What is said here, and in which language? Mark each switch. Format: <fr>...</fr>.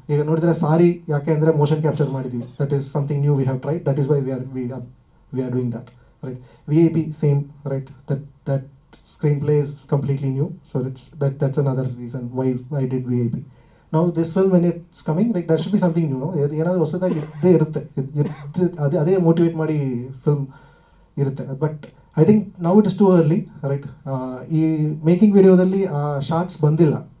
<kn>ಈಗ ನೋಡಿದ್ರೆ ಸಾರಿ ಯಾಕೆ ಅಂದರೆ ಮೋಷನ್ ಕ್ಯಾಪ್ಚರ್ ಮಾಡಿದ್ದೀವಿ.</kn> <en>That is something new we have tried. That is why we are doing that, right. VIP same, right. That screenplay is completely new, so that's another reason why I did VIP. Now this film when it's coming, like there should be something new, no.</en> <kn>ಏನಾದರೂ ಹೊಸದಾಗಿ ಇದ್ದೇ ಇರುತ್ತೆ, ಅದೇ motivate ಮಾಡಿ film ಇರುತ್ತೆ.</kn> <en>But I think now it is too early, right.</en> <kn>ಈ making ವಿಡಿಯೋದಲ್ಲಿ ಆ ಶಾರ್ಟ್ಸ್ ಬಂದಿಲ್ಲ.</kn>